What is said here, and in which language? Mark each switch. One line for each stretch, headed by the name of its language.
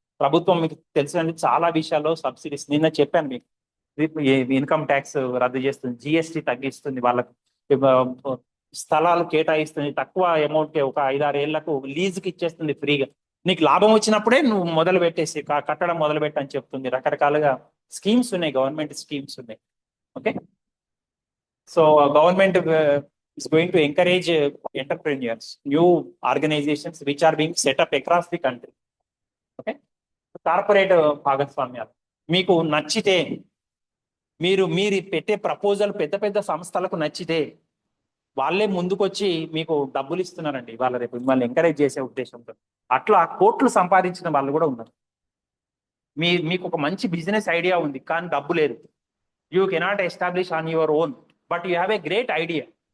Telugu: ప్రభుత్వం మీకు తెలుసండి చాలా విషయాల్లో సబ్సిడీస్, నిన్న చెప్పాను మీకు, ఇన్కమ్ ట్యాక్స్ రద్దు చేస్తుంది, జిఎస్టీ తగ్గిస్తుంది, వాళ్ళకు స్థలాలు కేటాయిస్తుంది, తక్కువ అమౌంట్ కి ఒక 5-6 ఏళ్లకు లీజుకి ఇచ్చేస్తుంది ఫ్రీగా, నీకు లాభం వచ్చినప్పుడే నువ్వు మొదలు పెట్టేసి కట్టడం మొదలు పెట్టని చెప్తుంది. రకరకాలుగా స్కీమ్స్ ఉన్నాయి, గవర్నమెంట్ స్కీమ్స్ ఉన్నాయి. Okay.
English: So government is going to encourage entrepreneurs, new organizations which are being set up across the country.
Telugu: Okay. Corporate భాగస్వామ్యాలు మీకు నచ్చితే, మీరు పెట్టే ప్రపోజల్ పెద్ద పెద్ద సంస్థలకు నచ్చితే వాళ్ళే ముందుకొచ్చి మీకు డబ్బులు ఇస్తున్నారండి, వాళ్ళ రేపు మిమ్మల్ని ఎంకరేజ్ చేసే ఉద్దేశంతో. అట్లా కోట్లు సంపాదించిన వాళ్ళు కూడా ఉన్నారు. మీకు ఒక మంచి బిజినెస్ ఐడియా ఉంది కానీ డబ్బు లేదు,
English: You cannot establish on your own, but you have a great idea.